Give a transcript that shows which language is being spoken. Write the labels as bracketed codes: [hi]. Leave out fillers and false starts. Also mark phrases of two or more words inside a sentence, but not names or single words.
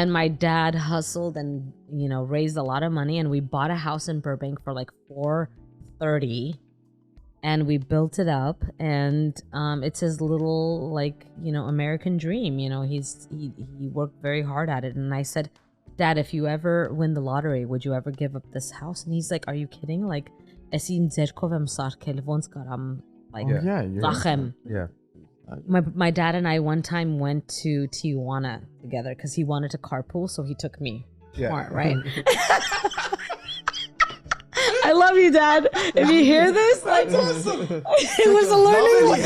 [en] And my dad hustled and raised a lot of money, and we bought a house in Burbank for like $430, and we built it up. And it's his little American dream. He worked very hard at it. And I said, Dad, if you ever win the lottery, would you ever give up this house? And he's like, Are you kidding? [hy] Like, esin ձերքով եմ սարքել, ոնց կարամ like ծախեմ. [en] Yeah. My dad and I one time went to Tijuana together because he wanted to carpool, so he took me. Yeah. Smart, right? I love you, Dad. If you hear this, like, it was a learning.